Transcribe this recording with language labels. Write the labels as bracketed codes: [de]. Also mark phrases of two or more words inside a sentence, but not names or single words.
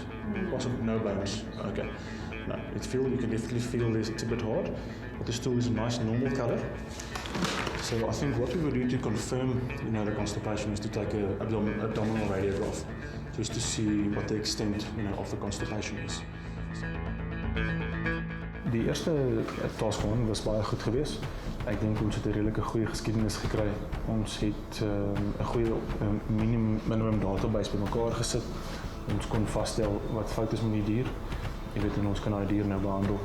[en] Possibly no bones. Okay. No, you can definitely feel it's a bit hard, but the stool is a nice normal color. So I think what we will do to confirm the constipation is to take an abdominal radiograph, just to see what the extent of the constipation is. [af] Die eerste [en] task one [af] was baie goed geweest. Ek dink ons het 'n redelike goeie geskiedenis gekry. Ons het 'n goeie minimum database bymekaar gesit. Ons kon vasstel wat fout is met die dier. Jy weet, en ons kan daai dier nou behandel.